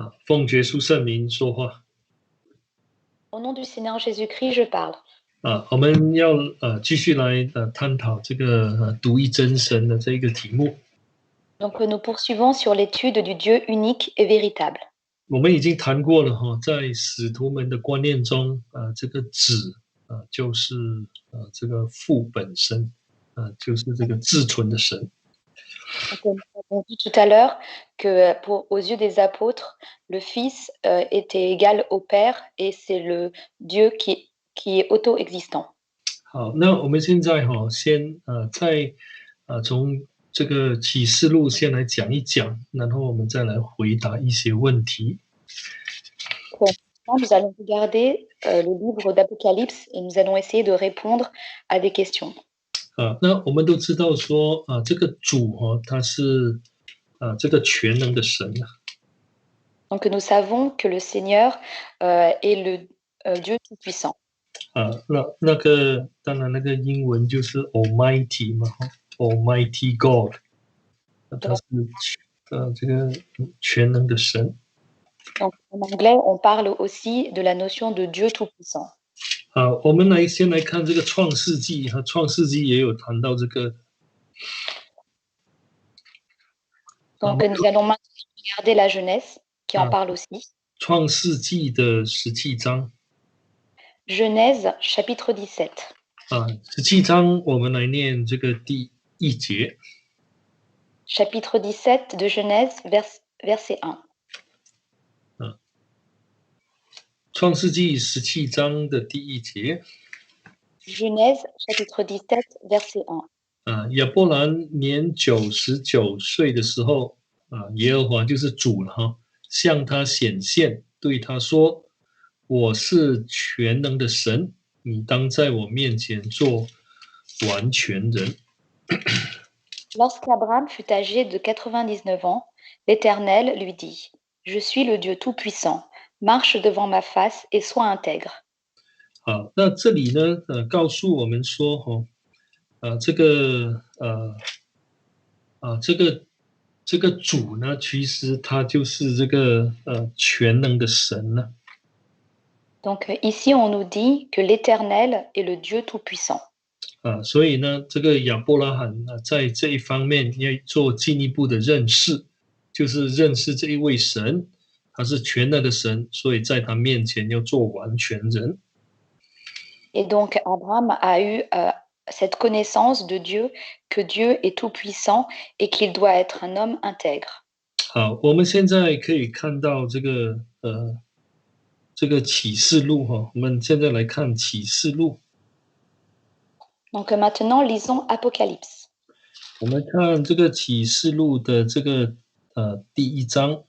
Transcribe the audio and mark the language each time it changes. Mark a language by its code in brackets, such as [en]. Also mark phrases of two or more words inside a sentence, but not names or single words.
[zh] 奉耶稣圣名说话 [fr] Au nom du Seigneur Jésus-Christ, je parle. [zh] 我们要继续来探讨这个独一真神的这一个题目。 [fr] Donc nous poursuivons sur l'étude du Dieu unique et véritable. [zh] 我们已经谈过了在使徒们的观念中，这个子就是这个父本身，就是这个至纯的神。 [fr] Donc, nous avons dit tout à l'heure que aux yeux des apôtres, le Fils était égal au Père et c'est le Dieu qui est auto-existant. [zh] 好，那我们现在先再从这个启示录先来讲一讲，然后我们再来回答一些问题。 [fr] Maintenant, nous allons regarder le livre d'Apocalypse et nous allons essayer de répondre à des questions. [zh] 那我们都知道说这个主他是这个全能的神啊。 [fr] Donc nous savons que le Seigneur est le Dieu tout-puissant. [zh] 那个当然那个英文就是 Almighty 嘛， [en] Almighty God， [zh] 他是这个全能的神。 [fr] Donc en anglais, on parle aussi de la notion de Dieu tout-puissant. [zh] 我们先来看这个创世纪，创世纪也有谈到这个。 [fr] Donc nous allons maintenant regarder la Genèse qui en parle aussi. [zh] 创世纪的17章。 [fr] Genèse chapitre 17. [zh] 17 章我们来念这个第1节。 [fr] Chapitre 17 de Genèse, verset 1. [zh] 创世纪17章的第1节。 [fr] Genèse chapitre 17, verset 1. [zh] 亚伯兰年99岁的时候，耶和华就是主了向他显现，对他说：“我是全能的神，你当在我面前做完全人。” [fr] Lorsqu'Abraham fut âgé de 99 ans, l'Éternel lui dit: Je suis le Dieu tout-puissant, marche devant ma face et sois intègre. [zh] 好，那这里呢，告诉我们说这个主呢，其实他就是这个全能的神呢。 [fr] Donc ici, on nous dit que l'Éternel est le Dieu tout-puissant. [zh] 所以呢，这个亚伯拉罕在这一方面要做进一步的认识，就是认识这一位神，他是全能的神，所以在他面前要做完全人。 [fr] Et donc Abraham a eu cette connaissance de Dieu, que Dieu est tout-puissant et qu'il doit être un homme intègre. [zh] 好，我们现在可以看到这个启示录我们现在来看启示录。 [fr] Donc maintenant, lisons Apocalypse. [zh] 我们看这个启示录的这个第1章。